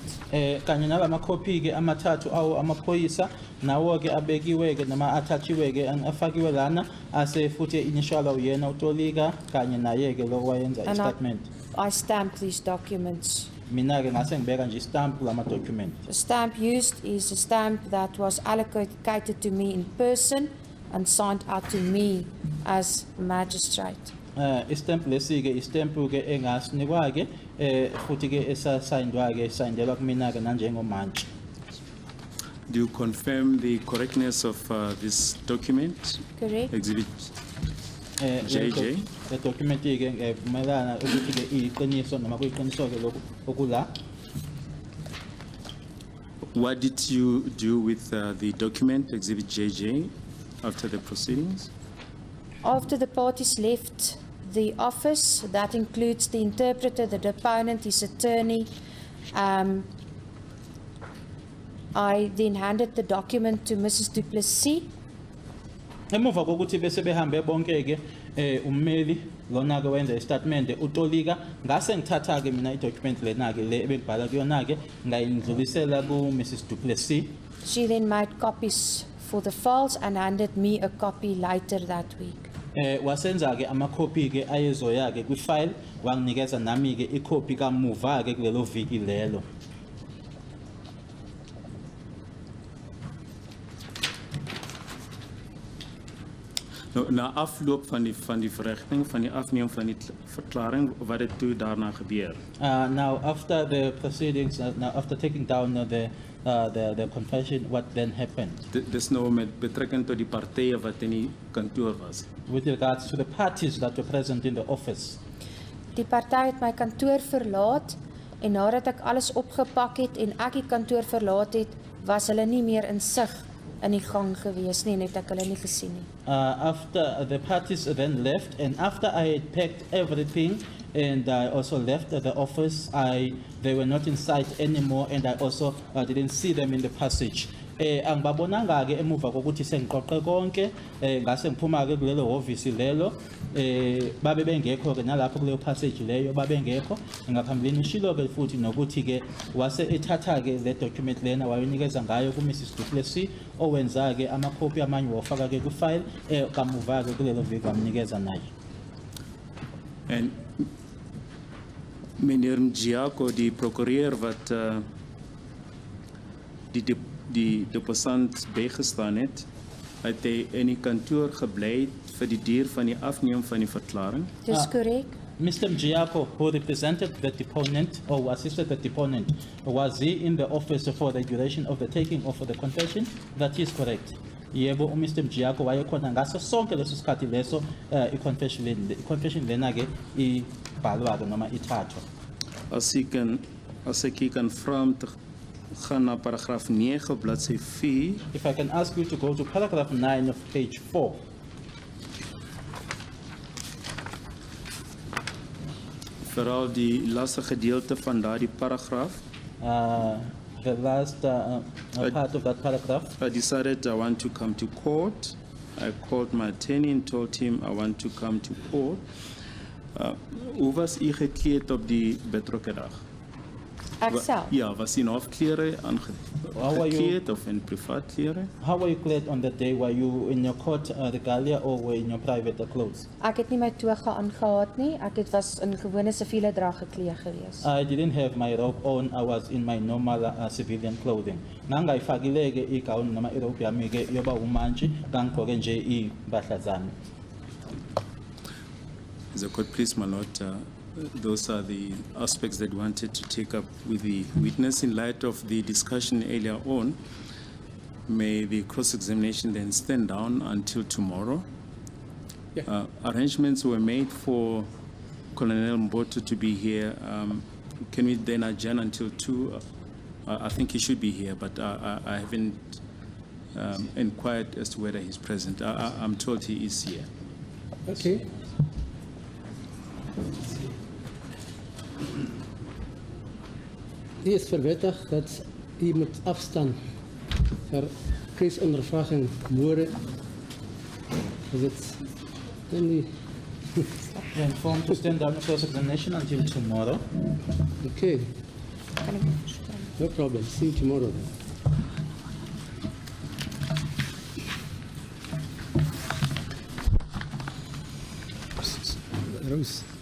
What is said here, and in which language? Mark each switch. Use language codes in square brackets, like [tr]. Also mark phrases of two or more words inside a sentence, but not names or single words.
[zu] Kanye nala makopi ke amathathu awo amaphoyisa nawo ke abekiwe ke nama athachiwe ke afakiwe lana ase futhi initial uyena utolika kanye naye ke lo wayenza [en] And [zu] istatement. [en] I stamped these documents. [zu] Mina ke ngase ngibeka nje istamp lama document. [en] The stamp used is a stamp that was allocated to me in person and signed out to me as magistrate. [zu] Istamp lesi ke istamp ke engasinikwa ke futhi ke esasayindwa ke sayindelwa kumina ke nanjengomantshi. [en] Do you confirm the correctness of this document? Correct? Exhibit JJ. The document [zu] ke ngivumelana ukuthi ke iqiniso noma kuyiqiniso ke lokho okula. [en] What did you do with the document, Exhibit JJ, after the proceedings? After the parties left the office, that includes the interpreter, the deponent, his attorney, I then handed the document to Mrs. Du Plessis. [zu] Emuva kokuthi bese behambe bonke ke ummeli lona ke wenza istatement utolika ngase ngithatha ke mina idocument lena ke le ebekubhala kuyona ke ngayindlulisela ku Mrs. Du Plessis. [en] She then made copies for the files and handed me a copy later that week. [zu] Wasenza ke amakhophi ke ayezoya ke kwi-file wanginikeza nami ke ikhophi kamuva ke kulelo viki lelo. [af] Na afloop van die verrigting, van die afneem van die verklaring, wat het toe daarna gebeur? [en] Now after the proceedings, now after taking down the confession, what then happened? [af] Dis nou met betrekking tot die partye wat in die kantoor was. [en] With regards to the parties that were present in the office. [af] Die party het my kantoor verlaat en nadat ek alles opgepak het en ek die kantoor verlaat het, was hulle nie meer in sig in die gang gewees nie en het ek hulle nie gesien nie. [en] After the parties then left and after I had packed everything and I also left the office, they were not in sight anymore and I also didn't see them in the passage. [zu] angibabonanga ke emuva kokuthi sengiqoqe konke ngase ngiphuma ke kulelo office lelo babe bengekho ke nalapho kuleyo passage leyo babengekho ngaphambilini ushilo ke futhi nokuthi ke wase ethatha ke le document lena wayonikeza ngayo ku Mrs Duplessis owenza ke amakhophi amanye wafaka ke ku file kamuva ke kulelo viki amnikeza nayo. [af] En meneer Mjiako, die procureur wat die deposant bijgestaan het, het hy in die kantoor gebly vir die duur van die afneem van die verklaring. Dis korrek. [en] Mr. Mjiako, who represented the deponent or who assisted the deponent, was he in the office for the duration of the taking of the confession? That is correct. [zu] Yebo, Mr. Mjiako wayekhona ngaso sonke leso sikhathi leso confession lena ke ibhalwa noma ithathwa. [af] As ek kan vra om te gaan na paragraaf 9 bladsy 4. [en] If I can ask you to go to paragraph 9 of page 4. [af] Veral die laaste gedeelte van daardie paragraaf. [en] The last part of that paragraph. I decided I want to come to court. I called my attorney and told him I want to come to court. [af] Hoe was u gekleed op die betrokke dag? Ek self. Ja, was u in hofklere aangekleed of in privaat klere? [en] How were you clad on that day? Were you in your court regalia or were you in your private clothes? [af] Ek het nie my toga aangehad nie. Ek het was in gewone siviele drag geklee gewees. [en] I didn't have my robe on. I was in my normal civilian clothing. [zu] Ngangayifakile ke igown noma irobe yami ke yoba umantshi ngangigqoke nje impahla zami. [en] The court, please, my lord, those are the aspects that we wanted to take up with the witness in light of the discussion earlier on. May the cross-examination then stand down until tomorrow. Yeah. Arrangements were made for Colonel Mboto to be here. Can we then adjourn until 2? I think he should be here, but I haven't inquired as to whether he's present. I'm told he is here. Okay. [af] Die is verwettig dat u moet afstaan vir kiesondervraging môre. Is dit dan nie? [en] You're informed to stand down for examination until tomorrow. Okay, [af] Kan ek dit verstaan? [en] no problem. See you tomorrow then. Rose.